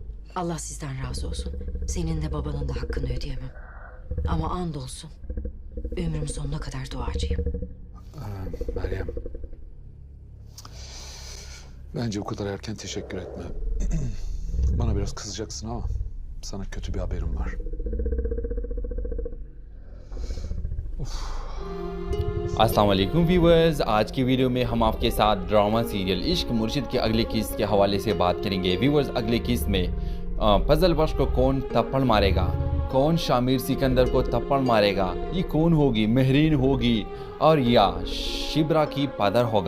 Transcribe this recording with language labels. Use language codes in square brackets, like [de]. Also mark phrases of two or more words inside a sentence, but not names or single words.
[tr] Allah sizden razı olsun. Senin de babanın da hakkını ödeyemem. Ama andolsun ömrüm sonuna kadar duacıyım. Meryem, bence bu kadar erken teşekkür etme. Bana biraz kızacaksın ama sana kötü bir haberim var. [hi] अस्सलाम वालेकुम व्यूवर्स। आज की वीडियो में हम आपके साथ [en] drama serial [hi] इश्क मुर्शिद के अगले किस्त के हवाले से बात करेंगे। व्यूवर्स, अगले किस्त में फजल बख्श को कौन थप्पड़ मारेगा, कौन शामिर सिकंदर को थप्पड़ मारेगा, ये कौन होगी, महरीन होगी और या शिब्रा की पदर होगा।